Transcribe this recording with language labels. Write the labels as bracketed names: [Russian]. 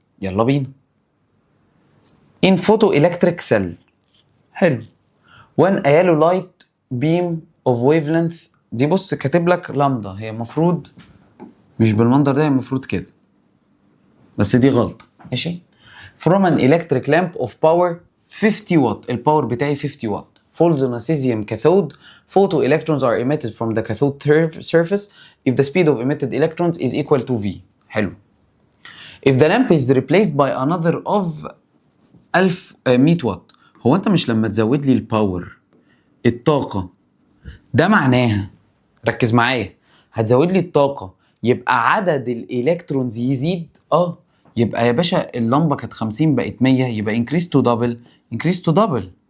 [English] يلا بينا. In photoelectric cell. حلو. When a yellow light beam of wavelength، [Arabic] دي بص كاتب لك لامدا، هي المفروض مش بالمنظر ده، هي المفروض كده، بس دي غلطة. ماشي. [English] From an electric lamp of power 50 watt، [Arabic] الباور بتاعي [English] 50 watt، falls on a cesium cathode. Photoelectrons are emitted from the cathode surface if the speed of emitted electrons is equal to V. [Arabic] حلو. [English] If the lamp is replaced by another of 100 watt. [Arabic] هو انت مش لما تزود لي الباور الطاقة ده معناها، ركز معايا، هتزود لي الطاقة يبقى عدد الالكترونز يزيد؟ يبقى يا باشا اللمبة كانت 50 بقت 100، يبقى [English] increase to double increase to double.